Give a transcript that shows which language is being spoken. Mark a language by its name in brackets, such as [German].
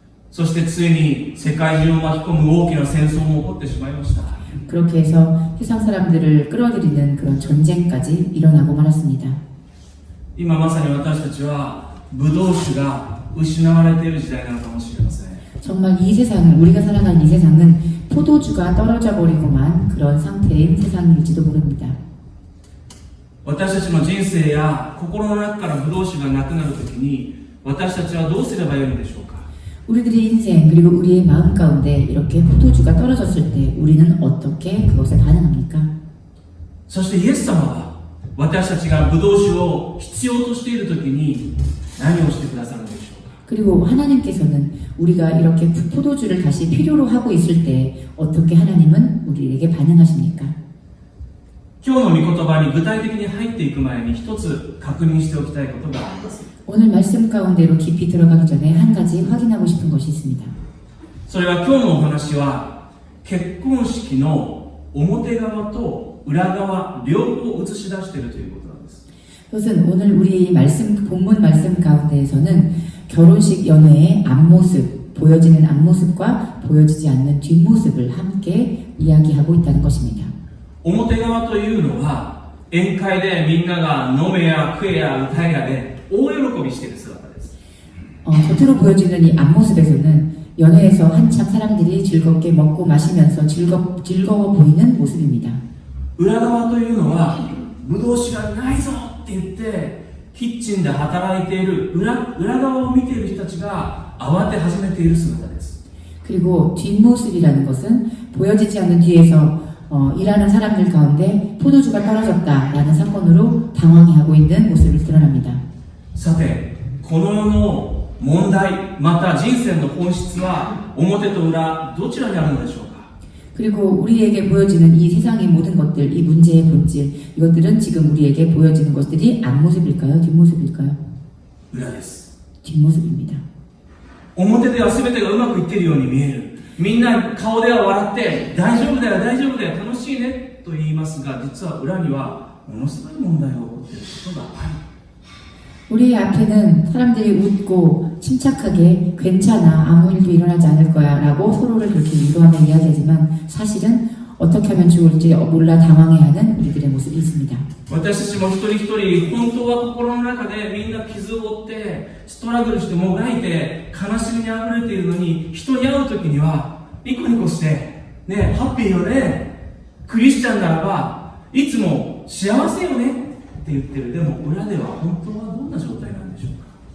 [Japanese] そしてついに世界中を巻き込む大きな戦争も起こってしまいました。 [Korean] 그렇게 해서 세상 사람들을 끌어들이는 그런 전쟁까지 일어나고 말았습니다. [Japanese] 今まさに私たちはブドウ酒が失われている時代なのかもしれません。 [Korean] 정말 이 세상을, 우리가 살아가는 이 세상은 포도주가 떨어져 버리고만 그런 상태인 세상일지도 모릅니다. [Japanese] 私たちの人生や心の中からブドウ酒がなくなるときに私たちはどうすればよいのでしょうか。 [Korean] 우리들의 인생 그리고 우리의 마음 가운데 이렇게 포도주가 떨어졌을 때 우리는 어떻게 그것에 반응합니까? [Japanese] そしてイエス様は私たちがブドウ酒を必要としているときに何をしてくださるのでしょうか。 [Korean] 그리고 하나님께서는 우리가 이렇게 포도주를 다시 필요로 하고 있을 때 어떻게 하나님은 우리에게 반응하십니까? [Japanese] 今日の御言葉に具体的に入っていく前に一つ確認しておきたいことがあります。 [Korean] 오늘 말씀 가운데로 깊이 들어가기 전에 한 가지 확인하고 싶은 것이 있습니다. [Japanese] それは今日のお話は結婚式の表側と裏側両方映し出しているということなんです。 [Korean] 그것은 오늘 우리 본문 말씀 가운데에서는 결혼식 연회의 앞모습, 보여지는 앞모습과 보여지지 않는 뒷모습을 함께 이야기하고 있다는 것입니다. [Japanese] 表側というのは宴会でみんなが飲めや食えや歌えやで大喜びしている姿です。 [Korean] 겉으로 보여지는 이 앞모습에서는 연회에서 한참 사람들이 즐겁게 먹고 마시면서 즐거워 보이는 모습입니다. [Japanese] 裏側というのはブドウ酒がないぞって言ってキッチンで働いている裏側を見ている人たちが慌て始めている姿です。 [Korean] 그리고 뒷모습이라는 것은 보여지지 않는 뒤에서 일하는 사람들 가운데 포도주가 떨어졌다라는 사건으로 당황해하고 있는 모습이 드러납니다. [Japanese] さて、この世の問題また人生の本質は表と裏どちらにあるのでしょうか。 [Korean] 그리고 우리에게 보여지는 이 세상의 모든 것들, 이 문제의 본질, 이것들은 지금 우리에게 보여지는 것들이 앞모습일까요? 뒷모습일까요? [Japanese] 裏です。 [Korean] 뒷모습입니다. [Japanese] 表では全てがうまくいっているように見える。みんな顔では笑って大丈夫だよ大丈夫だよ楽しいねと言いますが、実は裏にはものすごい問題が起こっていることがある。 [Korean] 우리 앞에는 사람들이 웃고 침착하게 괜찮아 아무 일도 일어나지 않을 거야 라고 서로를 그렇게 위로하며 이야기하지만 사실은 어떻게 하면 좋을지 몰라 당황해하는 우리들의 모습이 있습니다. [Japanese] 私たちも一人一人本当は心の中でみんな傷を負ってストラグルしてもがいて悲しみにあふれているのに、人に会う時にはニコニコしてね、ハッピーよね、クリスチャンならばいつも幸せよねって言ってる。でも裏では本当はどんな状態なんでしょうか。